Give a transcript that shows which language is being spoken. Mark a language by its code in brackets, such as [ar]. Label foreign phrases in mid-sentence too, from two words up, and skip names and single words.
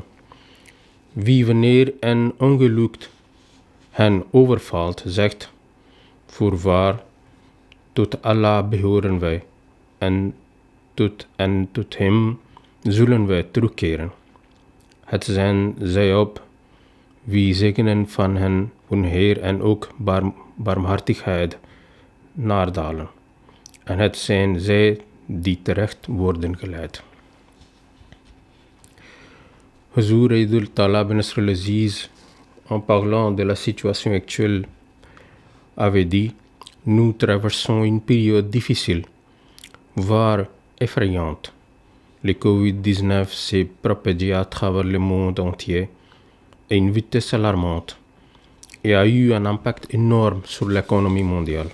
[nl] Wie wanneer een ongeluk hen overvalt, zegt: voorwaar, tot Allah behoren wij en tot hem zullen wij terugkeren. Het zijn zij op wie zegenen van hun Heer en ook barmhartigheid naardalen. En het zijn zij die terecht worden geleid. [fr] Huzour Eidul Tala bin Nasr al-Aziz, en parlant de la situation actuelle, avait dit: nous traversons une période difficile, voire effrayante. Le Covid-19 s'est propagé à travers le monde entier à une vitesse alarmante et a eu un impact énorme sur l'économie mondiale.